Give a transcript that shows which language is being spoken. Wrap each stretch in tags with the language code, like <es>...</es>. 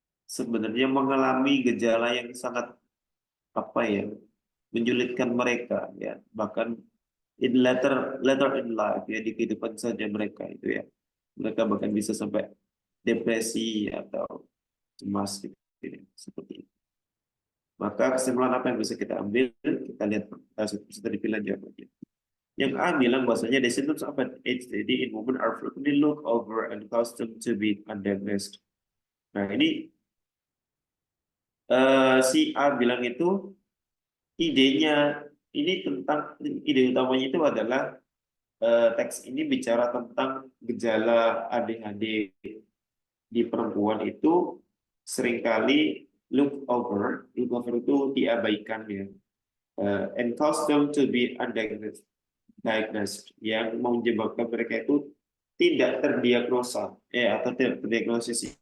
<id>sebenarnya mengalami gejala yang sangat apa ya, menyulitkan mereka ya, bahkan</id> <en>in later in life</en> <id>ya, di kehidupan saja mereka itu ya, mereka bahkan bisa sampai depresi atau cemas gitu, seperti itu. Maka kesimpulan apa yang bisa kita ambil? Kita lihat sudah dipilih jawabannya. Yang A bilang bahwasanya</id> <en>the symptoms of an ADHD in women are frequently looked over and accustomed to be undiagnosed.</en> <id>Nah, ini si A bilang itu idenya, ini tentang ide utamanya itu adalah teks ini bicara tentang gejala ADHD di perempuan itu seringkali</id> <en>look over</en> <id>itu diabaikan ya,</id> <en>and cause them to be undiagnosed,</en> <id>yang menyebabkan mereka itu tidak terdiagnosa atau tidak terdiagnosis.</id>